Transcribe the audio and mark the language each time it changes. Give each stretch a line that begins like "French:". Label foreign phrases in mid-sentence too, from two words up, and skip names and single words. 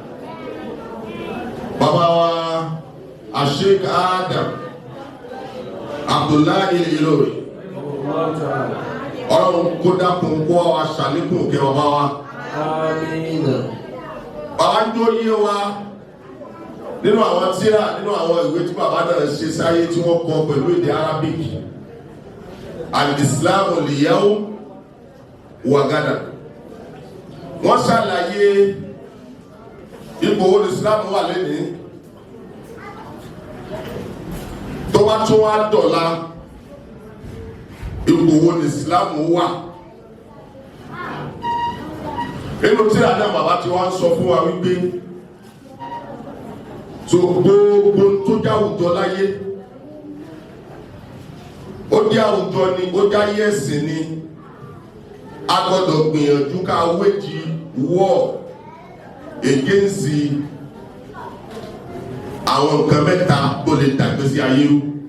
Yoruba: bàbá wa Sheikh Adam Abdullahi Ìlọrí Ọlọ́run kó dákun kó wa ṣàlékún kí bàbá wa bàbá ń jó yé wa nínú àwọn tírà nínú àwọn ìwé tí bàbá náà ṣe sáyé tí wọ́n kọ pẹ̀lú èdè Arabic
Arabic: الإسلام اليوم وغدا
Yoruba: wọ́n ṣàlàyé ipò wo Islam wà lẹ́nìí tó bá tún wá dọ̀la ipò wo Islam wà nínú tírà náà bàbá tí wọ́n sọ fún wa wípé tó gbogbo tó já àwùjọ láyé ó jẹ́ àwùjọ ni ó já yẹ̀sìn ni a gbọ́dọ̀ gbìyànjú ká wéjì wọ́ against àwọn nǹkan mẹ́ta tó lè dàgbé sí ayé rú.